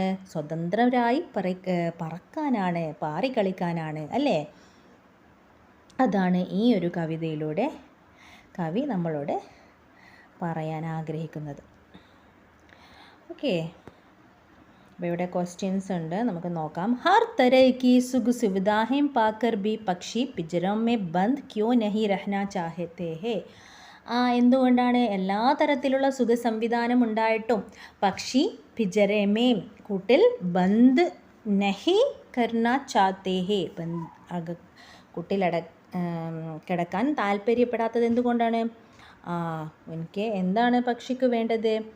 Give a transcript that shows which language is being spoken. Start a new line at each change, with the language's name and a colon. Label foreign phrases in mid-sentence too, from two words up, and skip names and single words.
Malayalam: സ്വതന്ത്രരായി പറക്കാനാണ്, പാറിക്കളിക്കാനാണ് അല്ലേ. അതാണ് ഈ ഒരു കവിതയിലൂടെ കവി നമ്മളോട് പറയാൻ ആഗ്രഹിക്കുന്നത്. ഓക്കെ, അപ്പോൾ ഇവിടെ ക്വസ്റ്റ്യൻസ് ഉണ്ട്, നമുക്ക് നോക്കാം.
Hindi: हर तरह की सुख सुविधाएं पाकर भी पक्षी पिंजरों में बंद क्यों नहीं रहना चाहते हैं?
Malayalam: എന്തുകൊണ്ടാണ് എല്ലാ തരത്തിലുള്ള സുഖ സംവിധാനം ഉണ്ടായിട്ടും പക്ഷി
Hindi: पिंजरे में
Malayalam: കൂട്ടിൽ
Hindi: बंद नहीं करना चाहते हैं
Malayalam: കൂട്ടിലട കിടക്കാൻ താല്പര്യപ്പെടാത്തത് എന്തുകൊണ്ടാണ്? എനിക്ക് എന്താണ് പക്ഷിക്ക് വേണ്ടത്?